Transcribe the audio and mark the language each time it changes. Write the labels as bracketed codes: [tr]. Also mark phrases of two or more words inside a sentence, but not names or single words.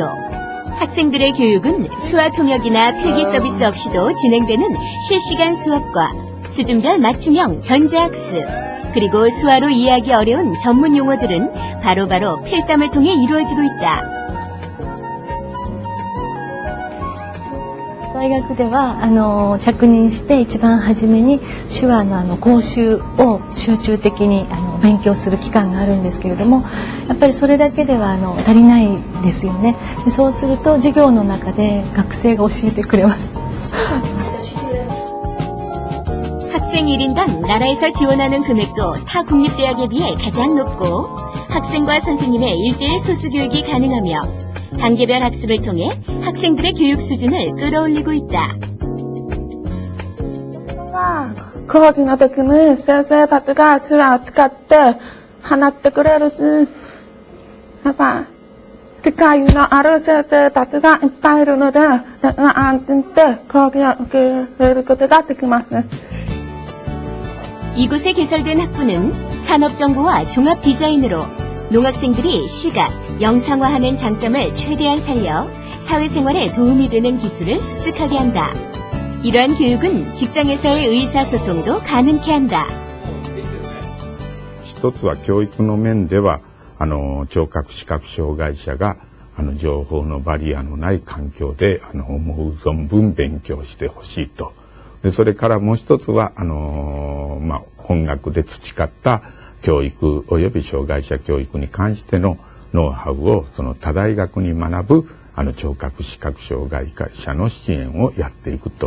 [ko] 학생들의 교육은 수화 통역이나 필기 서비스 없이도 진행되는 실시간 수업과 수준별 맞춤형 전자학습, 그리고 수화로 이해하기 어려운 전문 용어들은 바로바로 필담을 통해 이루어지고 있다. [ja] 大学では着任して一番初めに手話の講習を集中的に勉強する期間があるんですけれども、やっぱりそれだけでは足りないですよね。でそうすると授業の中で学生が教えてくれます。 [ko] 학생 1인당 나라에서 지원하는 금액도 타 국립대학에 비해 가장 높고 학생과 선생님의 1:1 소수교육이 가능하며 단계별 학습을 통해 학생들의 교육 수준을 끌어올리고 있다. [ja] 講義の時に先生たちが手話を使って話ってくれるし、やっぱ理解のある先生たちがいっぱいいるので、安心して講義を受け入れることができます。 [ko] 이곳에 개설된 학부는 산업정보와 종합디자인으로 농학생들이 시각, 영상화하는 장점을 최대한 살려 사회생활에 도움이 되는 기술을 습득하게 한다. 이러한 교육은 직장에서의 의사소통도 가능케 한다. [ja] 一つは教育の面では、聴覚視覚障害者が、情報のバリアのない環境で、思う存分勉強してほしいと。で、それからもう一つは、本学で培った教育及び障害者教育に関してのノウハウを、その他大学に学ぶ、聴覚視覚障害者の支援をやっていくと。